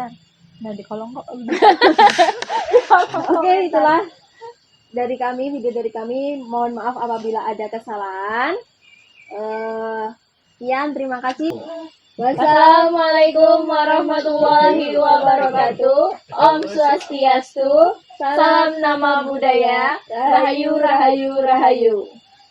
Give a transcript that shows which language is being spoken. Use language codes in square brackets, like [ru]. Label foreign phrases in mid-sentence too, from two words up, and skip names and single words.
[id] Nah, di kolom kok. Oke, itulah dari kami, video dari kami. Mohon maaf apabila ada kesalahan. Sekian, terima kasih. [ar] Wassalamualaikum warahmatullahi wabarakatuh. [id] Om Swastiastu. Salam nama budaya. [jv] Rahayu, rahayu, rahayu.